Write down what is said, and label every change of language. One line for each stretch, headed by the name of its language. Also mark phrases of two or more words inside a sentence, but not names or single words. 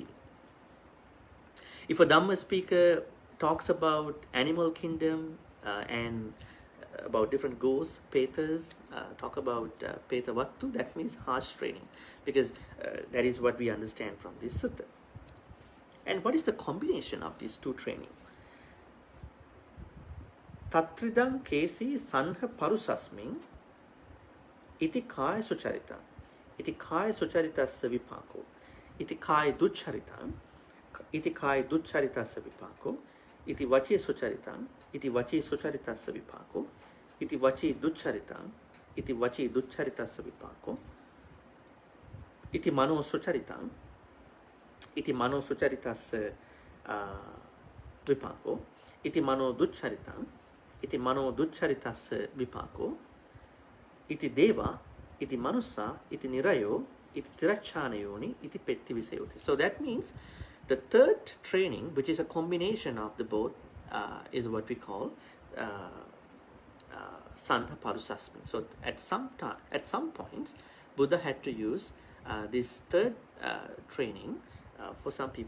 English: If a Dhamma speaker talks about animal kingdom and about different ghosts, petas, talk about
Pali: peta vattu,
English: that means harsh training, because that is what we understand from this sutta. And what is the combination of these two training?
Pali: Tatridam kesi sanha parusasmin iti kaya sucharitam iti kaya sucharitasya vipako iti kaya ducharitam iti kaya ducharitasya vipako iti vachi sucharitam iti vachi sucharitasya vipako iti vachi ducharitam iti vachi ducharitasya vipako iti mano sucharitam iti mano sucharitasya vipako iti mano ducharitam iti mano ducharitasya vipako iti deva iti manusa iti nirayo iti tirachanayoni iti petti visayoti.
English: So that means the third training, which is a combination of the both, is what we call
Pali: Santa Parusasmin.
English: So at some points, Buddha had to use this third training for some people.